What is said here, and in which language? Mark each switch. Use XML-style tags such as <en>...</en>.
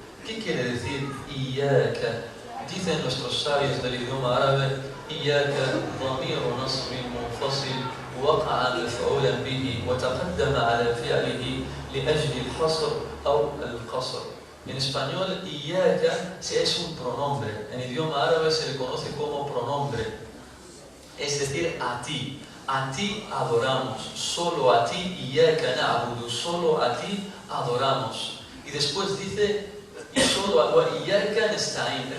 <es>¿Qué quiere decir إِيَّاكَ? Dicen nuestros sabios del idioma árabe,</es> <ar>إِيَّاكَ ضمير نصب منفصل وقع مفعولا به وتقدم على فعله لأجل الحصر أو القصر.</ar> <es>En español, إِيَّاكَ es un pronombre. En idioma árabe se le conoce como pronombre. Es decir, a ti adoramos, solo a ti,</es> <ar>إِيَّاكَ نَعْبُدُ,</ar> <es>solo a ti adoramos. Y después dice, y solo a</es> <ar>إِيَّاكَ نَسْتَعِينُ.</ar>